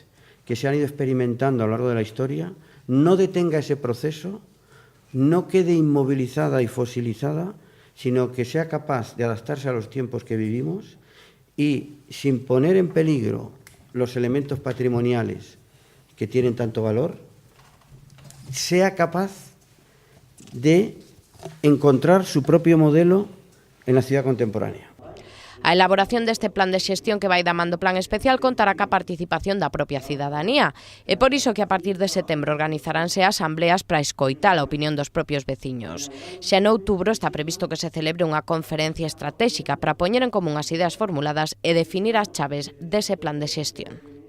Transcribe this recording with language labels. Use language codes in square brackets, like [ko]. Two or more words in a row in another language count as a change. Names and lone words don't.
[es] que se han ido experimentando a lo largo de la historia, no detenga ese proceso, no quede inmovilizada y fosilizada, sino que sea capaz de adaptarse a los tiempos que vivimos y, sin poner en peligro los elementos patrimoniales que tienen tanto valor, sea capaz de encontrar su propio modelo en la ciudad contemporánea. [gl] A elaboración deste plan de xestión que vai da man do Plan Especial contará ca participación da propia cidadanía. É por iso que a partir de setembro organizaránse asambleas para escoitar a opinión dos propios veciños. Xa en outubro está previsto que se celebre unha conferencia estratégica para poñer en común as ideas formuladas e definir as chaves dese plan de xestión.